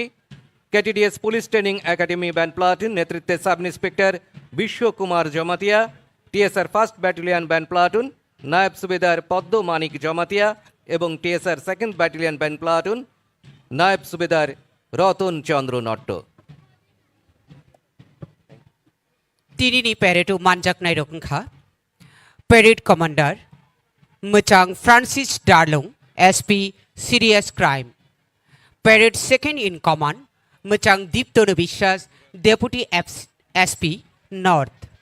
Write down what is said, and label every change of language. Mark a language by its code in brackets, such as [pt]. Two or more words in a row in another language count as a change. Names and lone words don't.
[bn] কেটিডিএস [en] police training academy band platoon [bn] নেতৃত্বে [en] sub inspector [bn] বিশ্বকুমার জমাতিয়া। টিএসআর 1st ব্যাটালিয়ন [en] band platoon [bn] নায়ব সুবেদার পদ্ম মানিক জমাতিয়া এবং টিএসআর 2nd ব্যাটালিয়ন [en] band platoon [bn] নায়েব সুবেদার রতন চন্দ্র নট্ট। [en] Tinini Peredo Manjak Nairokha, Parade Commander, Muchang Francis Darlong, SP Serious Crime. Parade Second in Command, Muchang Deeptono Bishas, Deputy SP North.